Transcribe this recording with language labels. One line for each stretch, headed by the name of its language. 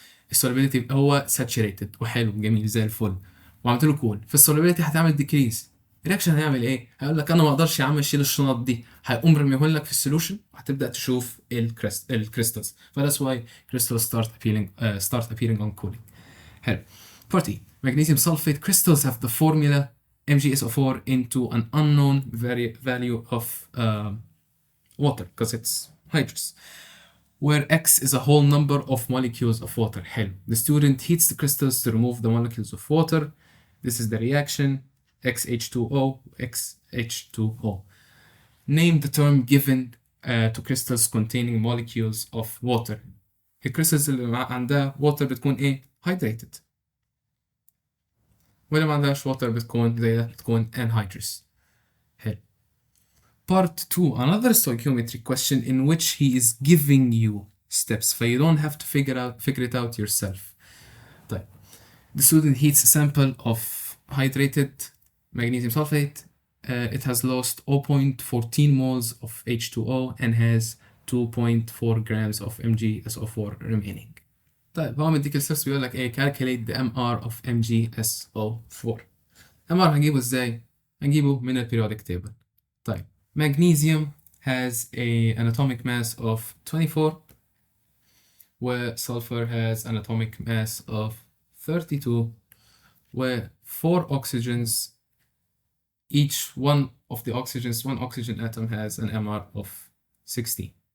Arabic: السولوبيليتي هو saturated وحلو جميل زي الفل وعملت له كول. في السولوبيليتي هتعمل ديكريز. الرياكشن هيعمل ايه؟ هيقول لك انا ما اقدرش يا عم اشيل الشنط دي، هيقوم رميهم لك في السولوشن وهتبدا تشوف الكريستالز.
English: فذاتس why crystals start appearing on cooling. حلو. Part E. Magnesium sulfate crystals have the formula MgSO4 into an unknown value of water because it's hydrous, where X is a whole number of molecules of water.
Arabic: حلو.
English: The student heats the crystals to remove the molecules of water. This is the reaction. XH2O, XH2O. Name the term given to crystals containing molecules of water.
Arabic: الكريستالز اللي عندها water بتكون ايه؟ hydrated. واللي ما عندهاش water بتكون زي ده، بتكون anhydrous. حلو.
English: Part 2 another stoichiometry question in which he is giving you steps, so you don't have to figure it out yourself.
Arabic: طيب.
English: The student heats a sample of hydrated magnesium sulfate. It has lost 0.14 moles of H2O and has 2.4 grams of MgSO4 remaining.
Arabic: طيب هو مديك الستبس بيقول لك ايه؟
English: calculate the MR of MgSO4.
Arabic: MR هنجيبه ازاي؟ هنجيبه من البيريودك table.
English: طيب magnesium has an atomic mass of 24 where sulfur has an atomic mass of 32 where 4 oxygens, each one of the oxygens, one oxygen atom has an MR of 60.